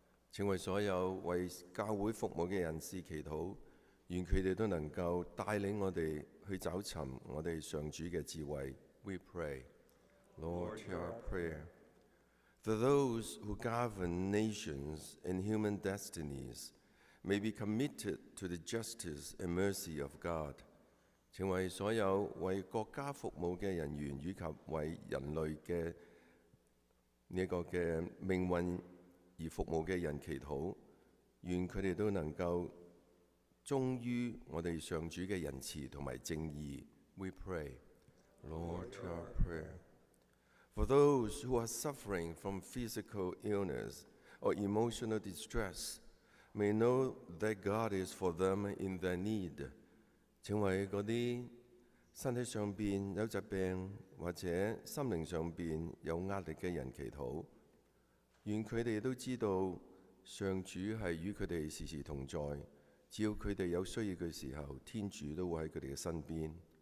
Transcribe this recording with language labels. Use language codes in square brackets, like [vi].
[yue] 請為所有為教會服務嘅人士祈禱，願佢哋都能夠帶領我哋去找尋我哋上主嘅智慧。 [en] We pray, Lord, hear our prayer. For those who govern nations and human destinies may be committed to the justice and mercy of God. [yue] 請為所有為國家服務嘅人員以及為人類嘅呢個嘅命運而服務嘅人祈禱，願佢哋都能夠忠於我哋上主嘅仁慈同埋正義。 [en] We pray, Lord, hear our prayer. For those who are suffering from physical illness or emotional distress, may know that God is for them in their need. [yue] 請為嗰啲身體上邊有疾病或者心靈上邊有壓力嘅人祈禱，願佢哋都知道上主係與佢哋時時同在，只要佢哋有需要嘅時候，天主都會喺佢哋嘅身邊。